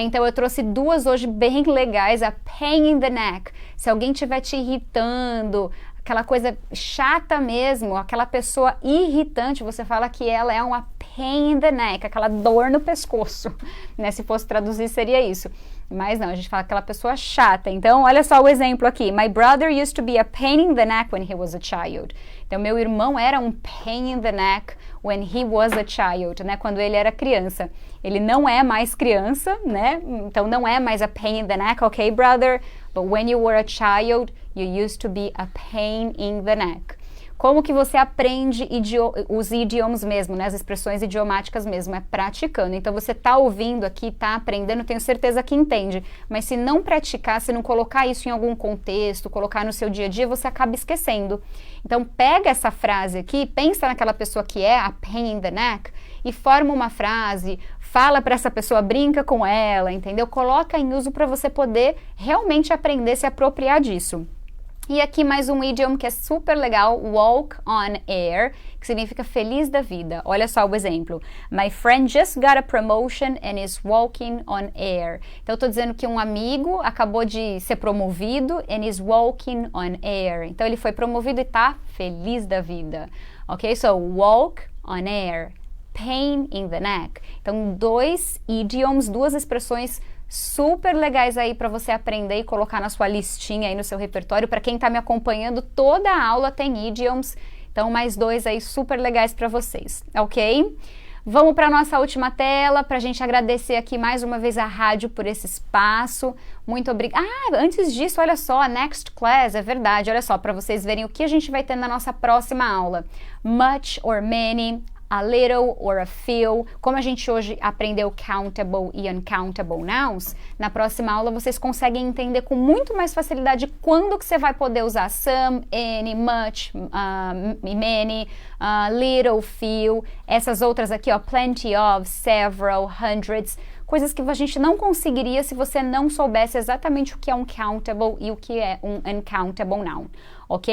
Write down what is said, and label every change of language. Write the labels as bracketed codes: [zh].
[pt] Então eu trouxe duas hoje bem legais, [en] a pain in the neck, [pt] se alguém estiver te irritando, aquela coisa chata mesmo, aquela pessoa irritante, você fala que ela é uma pain in the neck, aquela dor no pescoço, né? Se fosse traduzir seria isso. Mas não, a gente fala aquela pessoa chata. Então, olha só o exemplo aqui. [en] My brother used to be a pain in the neck when he was a child. [pt] Então, meu irmão era um [en] pain in the neck when he was a child, [pt] né? Quando ele era criança. Ele não é mais criança, né? Então, não é mais [en] a pain in the neck, [pt] ok, brother? [en] But when you were a child, you used to be a pain in the neck. [pt] Como que você aprende os idiomas mesmo, né? As expressões idiomáticas mesmo, é praticando. Então você tá ouvindo aqui, tá aprendendo, tenho certeza que entende. Mas se não praticar, se não colocar isso em algum contexto, colocar no seu dia a dia, você acaba esquecendo. Então pega essa frase aqui, pensa naquela pessoa que é [en] a pain in the neck [pt] e forma uma frase, fala para essa pessoa, brinca com ela, entendeu? Coloca em uso para você poder realmente aprender, se apropriar disso. E aqui mais um idioma que é super legal, walk on air, que significa feliz da vida. Olha só o exemplo. [en] My friend just got a promotion and is walking on air. [pt] Então eu tô dizendo que um amigo acabou de ser promovido [en] and is walking on air. [pt] Então ele foi promovido e tá feliz da vida. Ok? [en] So walk on air. Pain in the neck. [pt] Então dois idioms, duas expressões super legais aí para você aprender e colocar na sua listinha aí no seu repertório. Para quem tá me acompanhando, toda a aula tem idioms, então mais dois aí super legais para vocês, ok? Vamos para nossa última tela, para a gente agradecer aqui mais uma vez a rádio por esse espaço. Muito obrigada. Ah, antes disso, olha só, [en] a next class, [pt] é verdade, olha só, para vocês verem o que a gente vai ter na nossa próxima aula. [en] Much or many, a little or a few. [pt] Como a gente hoje aprendeu countable e uncountable nouns, na próxima aula vocês conseguem entender com muito mais facilidade quando que você vai poder usar some, any, much, many, little, few. Essas outras aqui, ó, plenty of, several, hundreds, coisas que a gente não conseguiria se você não soubesse exatamente o que é um countable e o que é um uncountable noun. Ok?